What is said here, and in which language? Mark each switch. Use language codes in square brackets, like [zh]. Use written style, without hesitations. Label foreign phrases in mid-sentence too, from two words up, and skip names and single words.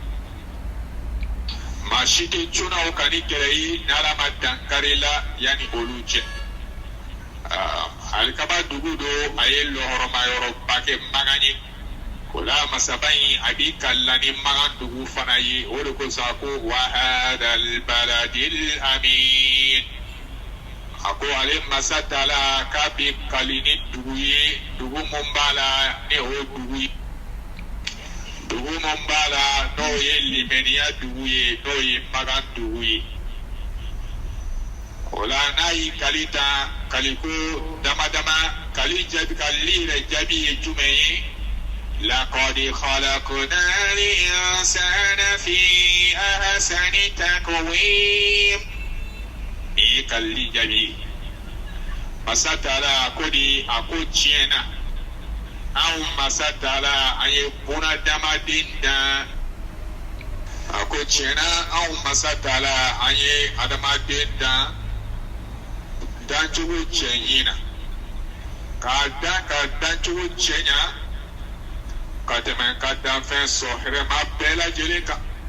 [bm] maa si tɛ cunna o kan ni kɛlɛ ye n'ala ma dankari la yanni olu cɛ alikaba dugu do a ye lɔhɔrɔma yɔrɔba kɛ magan ye o la masaba in a b'i kalila ni magan dugu fana ye o de kosɔn a ko [ar] وهذا البلد الأمين [bm] a ko ale masa tala k'a bɛ kali ni dugu ye dugu mun b'a la ni o dugu ye dugu mun b'a la n'o ye limaniya dugu ye n'o ye magan dugu ye o la n'a y'i kali ta kaliko dama dama kali yɛrɛ jaabi ye jumɛn ye [ar] لقد خلقنا الإنسان في أحسن تقويم [bm] ni ye kalili jaabi ye masa taala a ko de a ko tiɲɛna anw masa taala an ye bunadamaden dan a ko tiɲɛna anw masa taala an ye adamaden dan dancogo cɛɲi na k'a dan ka dancogo cɛɲa ka tɛmɛ ka danfɛn sɔrɔ hɛrɛma bɛɛ lajɛlen kan